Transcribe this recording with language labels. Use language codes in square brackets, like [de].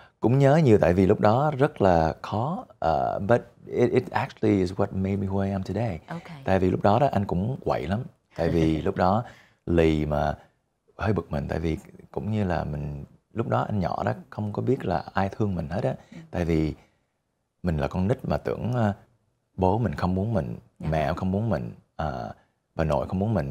[vi] Cũng nhớ nhiều, tại vì lúc đó rất là khó. [en] But it actually is what made me who I am today. Okay. [vi] Tại vì lúc đó anh cũng quậy lắm. Tại vì lúc đó lì mà hơi bực mình. Tại vì cũng như là mình, lúc đó anh nhỏ đó không có biết là ai thương mình hết á. Tại vì mình là con nít mà tưởng bố mình không muốn mình, mẹ không muốn mình, bà nội không muốn mình.